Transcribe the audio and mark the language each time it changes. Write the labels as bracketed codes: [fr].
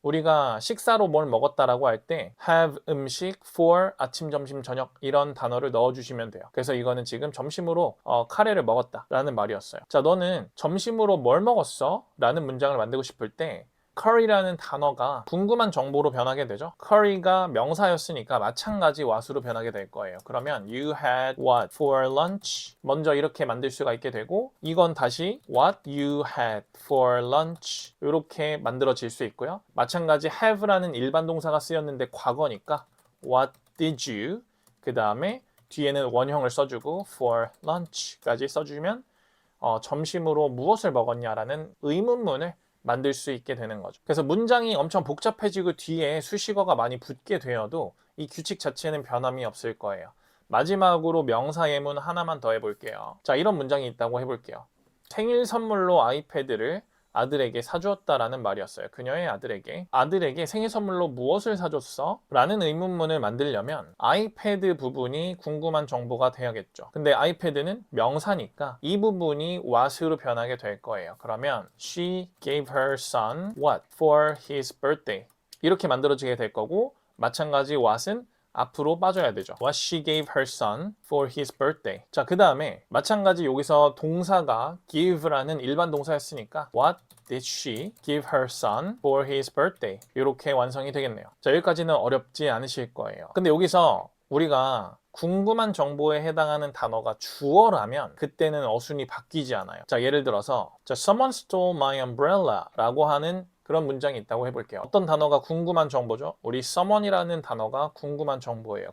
[ko] 우리가 식사로 뭘 먹었다라고 할 때 have 음식 for 아침, 점심, 저녁 이런 단어를 넣어주시면 돼요. 그래서 이거는 지금 점심으로 카레를 먹었다 라는 말이었어요. 자, 너는 점심으로 뭘 먹었어? 라는 문장을 만들고 싶을 때 curry라는 단어가 궁금한 정보로 변하게 되죠. curry가 명사였으니까 마찬가지 what으로 변하게 될 거예요. [en] 그러면 you had what for lunch? [ko] 먼저 이렇게 만들 수가 있게 되고 이건 다시 what you had for lunch 이렇게 만들어질 수 있고요. 마찬가지 have라는 일반 동사가 쓰였는데 과거니까 what did you? 그 다음에 뒤에는 원형을 써주고 for lunch까지 써주면 점심으로 무엇을 먹었냐라는 의문문을 만들 수 있게 되는 거죠. 그래서 문장이 엄청 복잡해지고 뒤에 수식어가 많이 붙게 되어도 이 규칙 자체는 변함이 없을 거예요. 마지막으로 명사 예문 하나만 더 해볼게요. 자, 이런 문장이 있다고 해볼게요. 생일 선물로 아이패드를 아들에게 사주었다라는 말이었어요. 그녀의 아들에게 생일 선물로 무엇을 사줬어? 라는 의문문을 만들려면 아이패드 부분이 궁금한 정보가 돼야겠죠. 근데 아이패드는 명사니까 이 부분이 what으로 변하게 될 거예요. [en] 그러면 she gave her son what for his birthday 이렇게 만들어지게 될 거고 마찬가지 what은 [ko] 앞으로 빠져야 되죠. [en] What she gave her son for his birthday. 자, 그 다음에 마찬가지 여기서 동사가 give라는 일반 동사였으니까 What did she give her son for his birthday? [ko] 이렇게 완성이 되겠네요. 자, 여기까지는 어렵지 않으실 거예요. 근데 여기서 우리가 궁금한 정보에 해당하는 단어가 주어라면 그때는 어순이 바뀌지 않아요. 자, 예를 들어서 Someone stole my umbrella 라고 하는 그런 문장이 있다고 해볼게요. 어떤 단어가 궁금한 정보죠? 우리 someone이라는 단어가 궁금한 정보예요.